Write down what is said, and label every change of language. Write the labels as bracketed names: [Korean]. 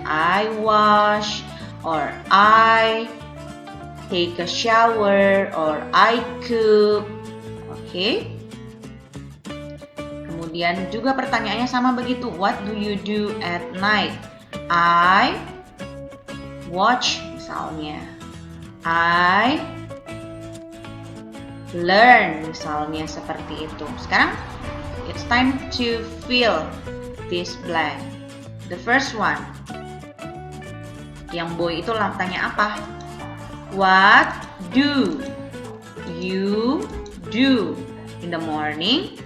[English] I wash, or I take a shower, or I cook. Oke. [Indonesian] Kemudian juga pertanyaannya sama begitu. [English] What do you do at night? I watch [Indonesian] misalnya. [English] I learn [Indonesian] misalnya seperti itu. Sekarang [English] it's time to fill this blank. The first one. [Indonesian] Yang boy itu tanya apa? [English] What do you do in the morning?